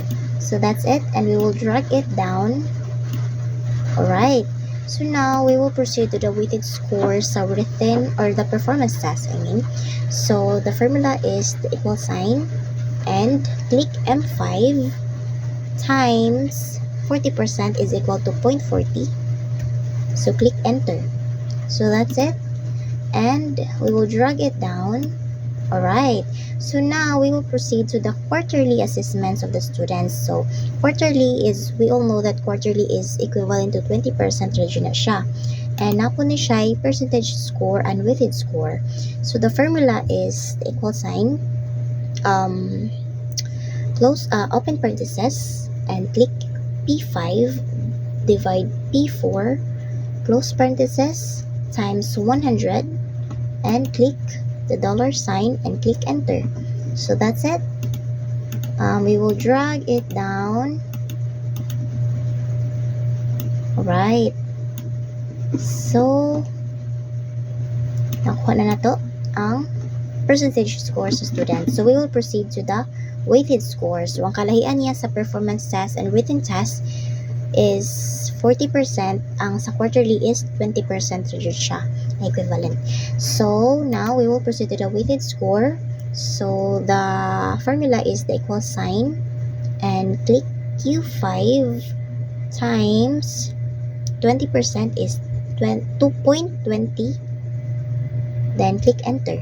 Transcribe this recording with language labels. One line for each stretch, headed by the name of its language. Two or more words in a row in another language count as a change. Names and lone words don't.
English: So that's it, and we will drag it down. Alright, so now we will proceed to the weighted scores sa written or the performance task, So the formula is the equal sign and click M5 times 40% is equal to 0.40. So click enter. So that's it, and we will drag it down. Alright, so now we will proceed to the quarterly assessments of the students. So quarterly is, we all know that quarterly is equivalent to 20% regional siya. And
Cebuano: napo ni siya
English: percentage score and weighted score. So the formula is the equal sign, open parentheses, and click P5 divide P4, close parentheses, times 100, and click the dollar sign and click enter. So that's it. We will drag it down. Alright, so
Cebuano: nakuha na to ang
English: percentage scores sa students. So we will proceed to the weighted scores. So
Cebuano: ang kalahian niya sa
English: performance test and written test is 40%,
Cebuano: ang sa
English: quarterly is 20% reduced siya, equivalent. So now we will proceed to the weighted score. So the formula is the equal sign and click Q5 times 20% is 2.20, then click enter.